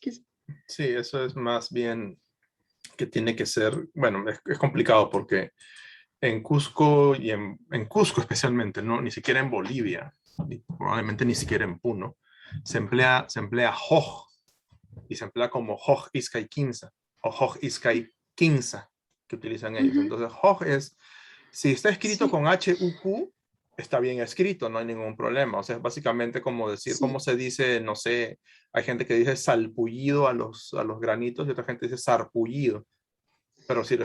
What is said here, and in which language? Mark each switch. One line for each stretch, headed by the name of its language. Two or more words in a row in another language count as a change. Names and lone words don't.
Spanish: sí, eso es más bien que tiene que ser, bueno, es complicado porque en Cusco y en Cusco especialmente, ¿no? Ni siquiera en Bolivia, y probablemente ni siquiera en Puno, se emplea hoj y se emplea como
Quechua: hoj iskay quinza
Spanish: o
Quechua: hoj iskay quinza
Spanish: que utilizan ellos. Entonces, hoj es, si está escrito sí, con H-U-Q, está bien escrito, no hay ningún problema. O sea, es básicamente como decir, sí. cómo se dice, no sé, hay gente que dice salpullido a los granitos y otra gente dice sarpullido. Pero si lo